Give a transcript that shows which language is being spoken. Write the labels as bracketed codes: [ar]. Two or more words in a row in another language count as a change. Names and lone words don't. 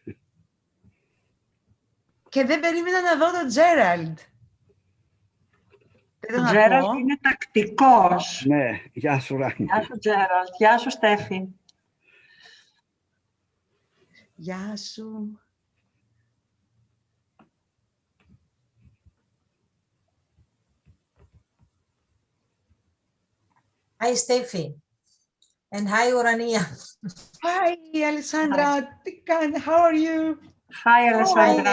[el] Και δεν περίμενα να δω τον Gerald. Ο Gerald είναι τακτικός. Ναι, γεια σου Ράνη. Γεια σου Gerald. Γεια σου Στέφη. Γεια σου. [en] Hi, Steffi. And hi, Urania. Hi, Alessandra. How are you? Hi, Alessandra.